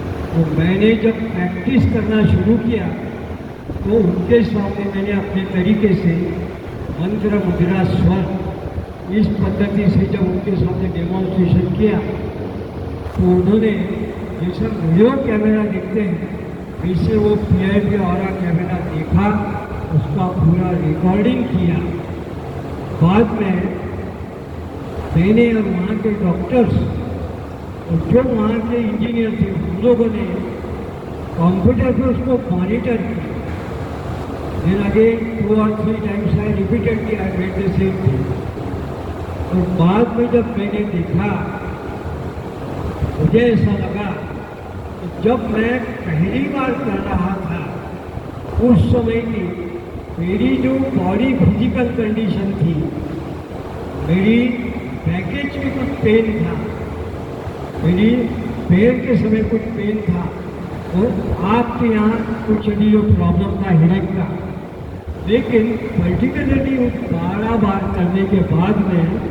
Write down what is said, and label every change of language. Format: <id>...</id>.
<hi>तो मैंने जब प्रैक्टिस करना शुरू किया तो उनके सामने मैंने अपने तरीके से मंत्र, मुद्रा, स्वर इस पद्धति से जब उनके सामने डेमोन्स्ट्रेशन किया तो उन्होंने जैसे वीडियो कैमरा देखते हैं वैसे वो PIP ऑरा कैमरा देखा, उसका पूरा रिकॉर्डिंग किया। बाद में मैंने और वहाँ के डॉक्टर्स और जो वहाँ के इंजीनियर थे उन लोगों ने कंप्यूटर पे उसको मॉनिटर किया।</hi> <en>Then again 2 or 3 times I repeatedly I made the same thing.</en> <hi>और बाद में जब मैंने देखा, मुझे ऐसा लगा कि जब मैं पहली बार कर रहा था उस समय की मेरी जो बॉडी फिजिकल कंडीशन थी, मेरी पैकेज में कुछ पेन था, मेरी पैर के समय कुछ पेन था, और आपके यहाँ कुछ यदि जो प्रॉब्लम था हेडेक का, लेकिन पर्टिकुलरली उस 12 बार करने के बाद में</hi>